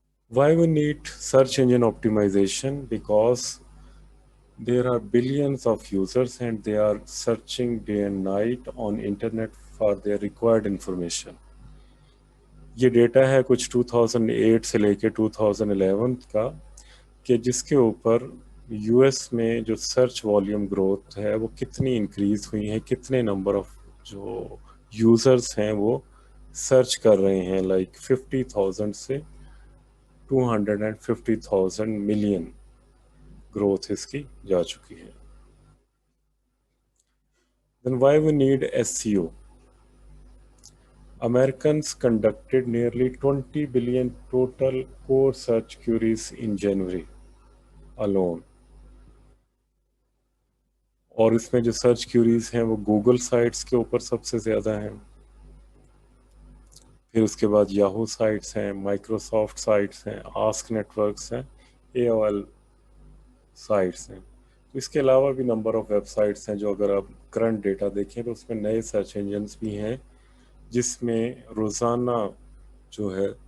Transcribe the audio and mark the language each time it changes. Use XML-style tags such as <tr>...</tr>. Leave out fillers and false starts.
<en>Why we need search engine optimization? Because there are billions of users and they are searching day and night on internet for their required information.</en> <ur>یہ data ہے کچھ 2008 سے لے کے 2011 کا، کہ جس کے اوپر یو ایس میں جو سرچ والیوم گروتھ ہے وہ کتنی انکریز ہوئی ہے، کتنے نمبر آف جو یوزرس ہیں وہ سرچ کر رہے ہیں، لائک 50,000 سے 250,000 ملین گروتھ اس کی جا چکی ہے.</ur> <en>Then why we need SEO? Americans conducted nearly 20 billion total core search queries in January alone.</en> <ur>اور اس میں جو سرچ کیوریز ہیں وہ گوگل سائٹس کے اوپر سب سے زیادہ ہیں، پھر اس کے بعد یاہو سائٹس ہیں، مائکروسافٹ سائٹس ہیں، آسک نیٹورکس ہیں، اے او ایل سائٹس ہیں۔ تو اس کے علاوہ بھی نمبر آف ویب سائٹس ہیں جو اگر آپ کرنٹ ڈیٹا دیکھیں تو اس میں نئے سرچ انجنس بھی ہیں جس میں روزانہ جو ہے</ur>